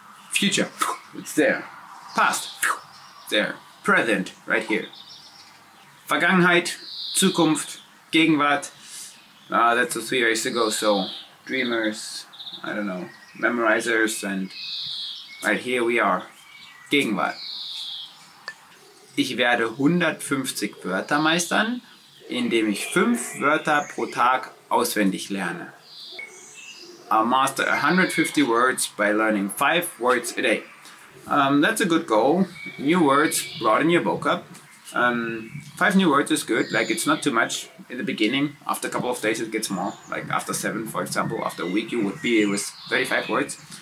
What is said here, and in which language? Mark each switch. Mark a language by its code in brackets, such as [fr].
[en] Future, it's there. Past, there. Present, right here. [de] Vergangenheit, Zukunft, Gegenwart. [en] That's 3 years ago, so dreamers, I don't know, memorizers, and right here we are. [de] Gegenwart. Ich werde 150 Wörter meistern, indem ich 5 Wörter pro Tag auswendig lerne. [en] I'll master 150 words by learning 5 words a day. That's a good goal. New words, broaden your vocab. 5 new words is good, like it's not too much in the beginning. After a couple of days it gets more, like after 7 for example, after a week you would be with 35 words.